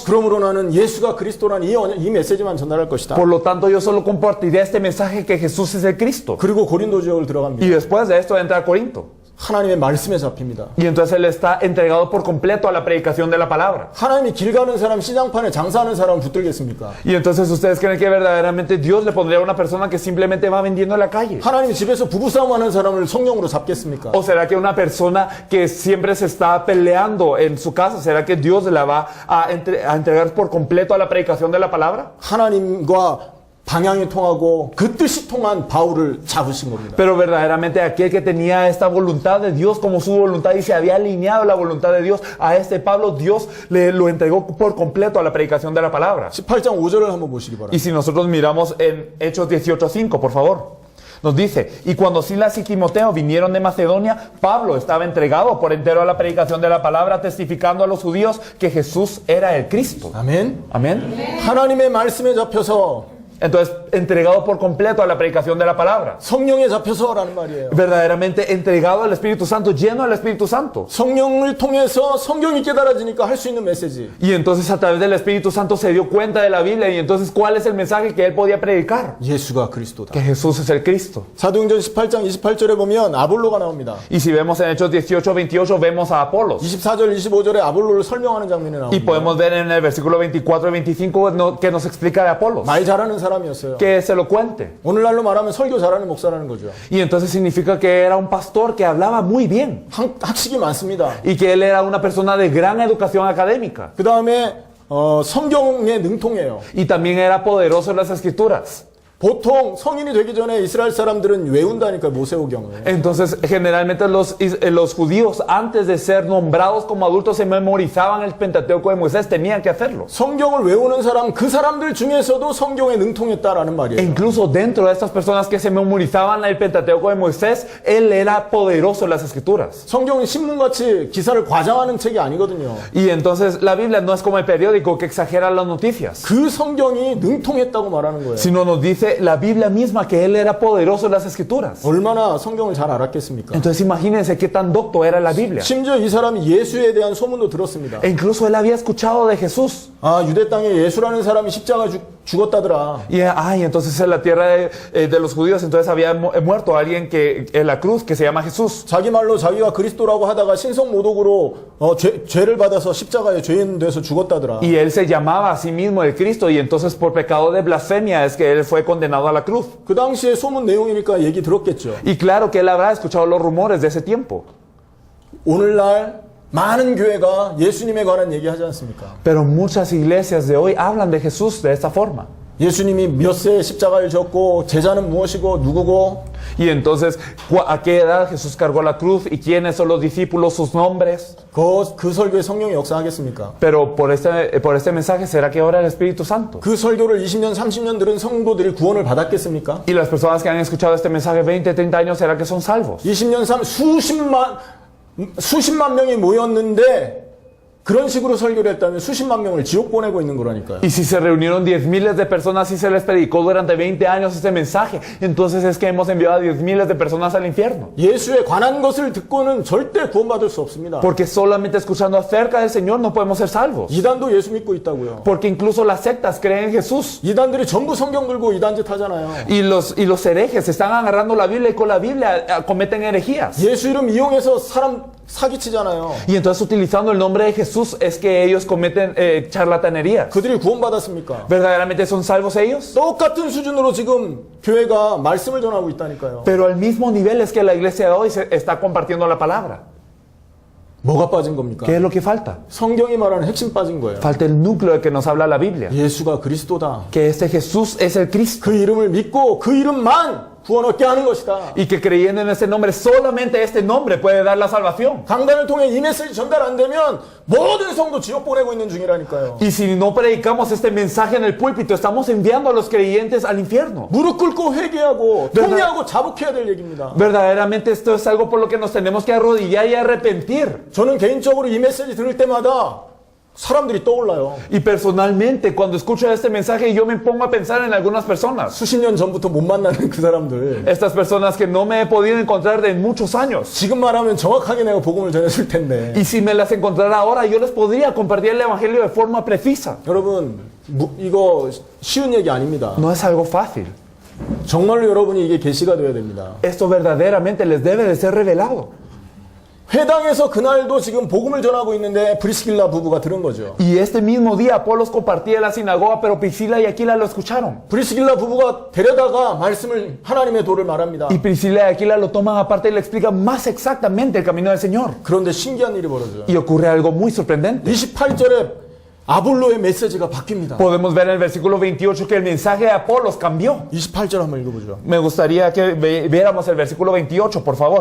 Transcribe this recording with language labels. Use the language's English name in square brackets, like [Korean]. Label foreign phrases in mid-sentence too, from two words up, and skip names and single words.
[Korean] 그러므로 나는 예수가 그리스도라는 이 메시지만 전달할 것이다. [Spanish] Por lo tanto, yo solo compartiré este mensaje que Jesús es el Cristo. [Korean] 그리고 고린도 지역을 [Spanish] Y [Korean] 들어갑니다. [Spanish] después de esto entra a Corinto. [Korean] 하나님의 말씀에 잡힙니다. [Spanish] Y entonces él está entregado por completo a la predicación de la palabra. [Korean] 하나님이 길 가는 사람, 시장판에 장사하는 사람 붙들겠습니까? [Spanish] Y entonces ustedes creen que verdaderamente Dios le pondría a una persona que simplemente va vendiendo en la calle. [Korean] 하나님이 집에서 부부싸움하는 사람을 성령으로 잡겠습니까? [Spanish] ¿O será que una persona que siempre se está peleando en su casa, será que Dios la va a entregar por completo a la predicación de la palabra? [Korean] 하나님과 방향이 통하고 그 뜻이 통한 바울을 잡으신 겁니다. [Spanish] Pero verdaderamente aquel que tenía esta voluntad de Dios como su voluntad y se había alineado a la voluntad de Dios, a este Pablo Dios lo entregó por completo a la predicación de la palabra. [Korean] 18장 5절을 한번 보시기 바랍니다. [Spanish] Y si nosotros miramos en Hechos 18:5, por favor. Nos dice, y cuando Silas y Timoteo vinieron de Macedonia, Pablo estaba entregado por entero a la predicación de la palabra, testificando a los judíos que Jesús era el Cristo. [Korean] 아멘. [Spanish] Amén. [Korean] 하나님의 말씀에 잡혀서 [Spanish] Entonces, entregado por completo a la predicación de la palabra. [Korean] 성령에 잡혀서라는 말이에요. [Spanish] Verdaderamente entregado al Espíritu Santo, lleno del Espíritu Santo. [Korean] 성령을 통해서 성경이 깨달아지니까 할 수 있는 메시지. [Spanish] Y entonces a través del Espíritu Santo se dio cuenta de la Biblia. Y entonces, ¿cuál es el mensaje que él podía predicar? [Korean] 예수가 그리스도다. [Spanish] Que Jesús es el Cristo. [Korean] 사도행전 18장 28절에 보면 아볼로가 나옵니다. [Spanish] Y si vemos en Hechos 18:28, vemos a Apolos. [Korean] 24절 25절에 아볼로를 설명하는 장면이 [Spanish] Y [Korean] 나옵니다. [Spanish] podemos ver en el versículo 24 y 25 que nos explica de Apolos. [Korean] 말 잘하는 사람이었어요. [Spanish] Que es elocuente. [Korean] 오늘날로 말하면 설교 잘하는 목사라는 거죠. [Spanish] Y entonces significa que era un pastor que hablaba muy bien. [Korean] 학식이 많습니다. [Spanish] Y que él era una persona de gran educación académica. [Korean] 그 다음에 성경에 능통해요. [Spanish] Y también era poderoso en las escrituras. [Korean] 보통 성인이 되기 전에 이스라엘 사람들은 외운다니까 모세오경을. [Spanish] Entonces, generalmente los judíos, antes de ser nombrados como adultos, se memorizaban el Pentateuco de Moisés, tenían que hacerlo. [Korean] 성경을 외우는 사람, 그 사람들 중에서도 성경에 능통했다라는 [Spanish] E [Korean] 말이에요. [Spanish] incluso dentro de estas personas que se memorizaban el Pentateuco de Moisés, él era poderoso en las escrituras. [Korean] 성경은 신문같이 기사를 과장하는 책이 아니거든요. [Spanish] Y entonces la Biblia no es como el periódico que exagera las noticias, [Korean] 그 성경이 능통했다고 말하는 거예요. [Spanish] sino nos dice la Biblia misma que él era poderoso en las escrituras. [Korean] 얼마나 성경을 잘 알았겠습니까? [Spanish] Entonces imagínense qué tan docto era la Biblia. [Korean] 심지어 이 사람이 예수에 대한 소문도 들었습니다. [Spanish] E incluso él había escuchado de Jesús. [Korean] 아, 유대 땅에 예수라는 사람이 십자가 죽었다더라. [Spanish] Y entonces en la tierra de los judíos entonces había muerto alguien que en la cruz que se llama Jesús. [Korean] 자기 말로 자기가 그리스도라고 하다가 신성모독으로 죄를 받아서 십자가에 죄인 돼서 죽었다더라. [Spanish] Y él se llamaba a sí mismo el Cristo y entonces por pecado de blasfemia es que él fue condenado a la cruz. [Korean] 그 당시에 소문 내용이니까 얘기 들었겠죠. [Spanish] Y claro que él habrá escuchado los rumores de ese tiempo. [Korean] 오늘날 많은 교회가 예수님에 관한 얘기하지 않습니까? [Spanish] Pero muchas iglesias de hoy hablan de Jesús de esta forma. [Korean] 예수님이 몇 세에 십자가를 졌고 제자는 무엇이고 누구고 [Spanish] Y entonces, ¿a qué edad Jesús cargó la cruz? ¿Y quiénes son los discípulos, sus nombres? [Korean] 그 설교에 성령이 역사하겠습니까? [Spanish] Pero por este mensaje, ¿será que ahora el Espíritu Santo? [Korean] 그 설교를 20년, 30년 들은 성도들이 구원을 받았겠습니까? [Spanish] Y las personas que han escuchado este mensaje 20, 30 años, ¿será que son salvos? [Korean] 20년, 수십만 명이 모였는데 그런 식으로 설교를 했다면 수십만 명을 지옥 보내고 있는 거라니까요. [Spanish] Y si se reunieron 10 miles de personas y se les predicó durante 20 años este mensaje, entonces es que hemos enviado a 10 miles de personas al infierno. [Korean] 예수에 관한 것을 듣고는 절대 구원받을 수 없습니다. [Spanish] Porque solamente escuchando acerca del Señor no podemos ser salvos. [Korean] 이단도 예수 믿고 있다고요. [Spanish] Porque incluso las sectas creen en Jesús. [Korean] 이단들이 전부 성경 들고 이단짓 하잖아요. [Spanish] Y los herejes están agarrando la Biblia y con la Biblia cometen herejías. [Korean] 예수 이름 이용해서 사람 사기치잖아요. [Spanish] Y entonces utilizando el nombre de Jesús es que ellos cometen charlatanerías. [Korean] 그들이 구원받았습니까? [Spanish] ¿Verdaderamente son salvos ellos? [Korean] 똑같은 수준으로 지금 교회가 말씀을 전하고 있다니까요. [Spanish] Pero al mismo nivel es que la iglesia de hoy se está compartiendo la palabra. [Korean] 뭐가 빠진 겁니까? [Spanish] ¿Qué es lo que falta? [Korean] 성경이 말하는 핵심 빠진 거예요. [Spanish] Falta el núcleo de que nos habla la Biblia. [Korean] 예수가 그리스도다. [Spanish] Que este Jesús es el Cristo. [Korean] 그 이름을 믿고 그 이름만 구원 얻게 하는 것이다. [Spanish] Y que creyendo en ese nombre, solamente este nombre puede dar la salvación. [Korean] 강단을 통해 이 메시지 전달 안 되면 모든 성도 지옥 보내고 있는 중이라니까요. [Spanish] Y si no predicamos este mensaje en el púlpito, estamos enviando a los creyentes al infierno. [Korean] 무릎 꿇고 회개하고 [Spanish] verdad- [Korean] 통회하고 자복해야 될 얘기입니다. [Spanish] Verdaderamente esto es algo por lo que nos tenemos que arrodillar y arrepentir. [Korean] 저는 개인적으로 이 메시지 들을 때마다 사람들이 떠올라요. [Spanish] Y personalmente, cuando escucho este mensaje, yo me pongo a pensar en algunas personas. [Korean] 수십 년 전부터 못 만나는 그 사람들. [Spanish] Estas personas que no me he podido encontrar de muchos años. [Korean] 지금 말하면 정확하게 내가 복음을 전해줄 텐데. [Spanish] Y si me las encontrara ahora, yo les podría compartir el evangelio de forma precisa. [Korean] 여러분, 이거 쉬운 얘기 아닙니다. [Spanish] No es algo fácil. [Korean] 정말로 여러분이 이게 계시가 되어야 됩니다. [Spanish] Esto verdaderamente les debe de ser revelado. [Korean] 회당에서 그날도 지금 복음을 전하고 있는데 브리스길라 부부가 들은 거죠. [Spanish] Y este mismo día Apolos compartía en la sinagoga, pero Priscila y Aquila lo escucharon. [Korean] 브리스길라 부부가 데려다가 말씀을 하나님의 도를 말합니다. [Spanish] Y Priscila y Aquila lo toman aparte y le explican más exactamente el camino del Señor. [Korean] 그런데 신기한 일이 벌어져요. [Spanish] Y ocurre algo muy sorprendente. [Korean] 28절에 아볼로의 메시지가 바뀝니다. [Spanish] Podemos ver en el versículo 28 que el mensaje de Apolos cambió. [Korean] 28절 한번 읽어보죠. [Spanish] Me gustaría que viéramos el versículo 28, por favor.